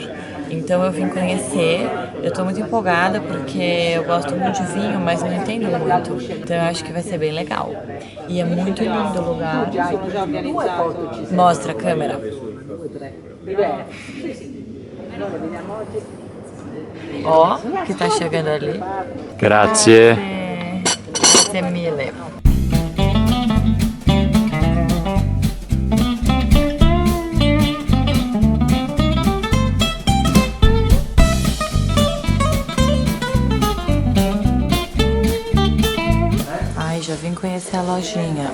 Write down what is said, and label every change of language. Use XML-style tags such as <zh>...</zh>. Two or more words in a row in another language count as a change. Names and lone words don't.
<pt>Então eu vim conhecer, eu tô muito empolgada porque eu gosto muito de vinho, mas não entendo muito. Então eu acho que vai ser bem legal. E é muito lindo o lugar. Mostra a câmera. Ó, que tá chegando ali.</pt> <it>Grazie. Grazie mille.</it> <pt>Já vim conhecer a lojinha.</pt>